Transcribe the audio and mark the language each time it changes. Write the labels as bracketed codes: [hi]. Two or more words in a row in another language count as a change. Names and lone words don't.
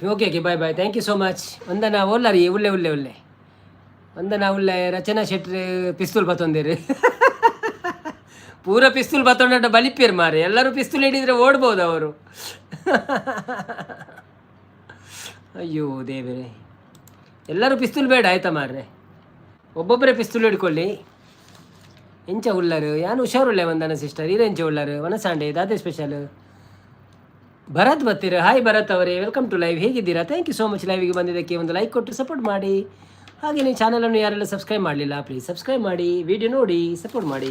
[en] OK OK, bye bye, Thank you so much. [tcy] ವಂದನಾ ಒಲ್ಲರಿ ಉಳ್ಳೆ ಉಳ್ಳೆ ಉಳ್ಳೆ ವಂದನಾ ಉಳ್ಳೆ. ರಚನಾ ಶೆಟ್ಟಿ ಪಿಸ್ತೂಲ್ ಬತ್ತೊಂದಿರಿ ಪೂರ ಪಿಸ್ತೂಲ್ ಬತ್ತೊಂಡ ಬಲಿಪೇರು ಮಾರೆ. [kn] ಎಲ್ಲರೂ ಪಿಸ್ತೂಲ್ ಹಿಡಿದ್ರೆ ಓಡ್ಬೋದು ಅವರು. ಅಯ್ಯೋ ದೇವರೇ, ಎಲ್ಲರೂ ಪಿಸ್ತೂಲ್ ಬೇಡ ಆಯ್ತಾ ಮಾರ್ರೆ, ಒಬ್ಬೊಬ್ಬರೇ ಪಿಸ್ತೂಲ್ ಹಿಡ್ಕೊಳ್ಳಿ. [tcy] ಎಂಚ ಉಳ್ಳರು ಯಾನು ಹುಷಾರುಳ್ಳೆ ವಂದನ ಸಿಸ್ಟರ್, ಇರೆಂಚ ಉಳ್ಳರು ವನಸಾಂಡೆ ದಾದೆ ಸ್ಪೆಷಲ್. [kn] ಭರತ್ ಬರ್ತೀರ, ಹಾಯ್ ಭರತ್ ಅವರೇ, [en] welcome to live. [kn] ಹೇಗಿದ್ದೀರಾ? [en] thank you so much [kn] ಲೈವಿಗೆ ಬಂದಿದ್ದಕ್ಕೆ. ಒಂದು ಲೈಕ್ ಕೊಟ್ಟು ಸಪೋರ್ಟ್ ಮಾಡಿ. ಹಾಗೆ ನೀವು ಚಾನಲನ್ನು ಯಾರೆಲ್ಲ ಸಬ್ಸ್ಕ್ರೈಬ್ ಮಾಡಲಿಲ್ಲ ಪ್ಲೀಸ್ ಸಬ್ಸ್ಕ್ರೈಬ್ ಮಾಡಿ, ವಿಡಿಯೋ ನೋಡಿ ಸಪೋರ್ಟ್ ಮಾಡಿ.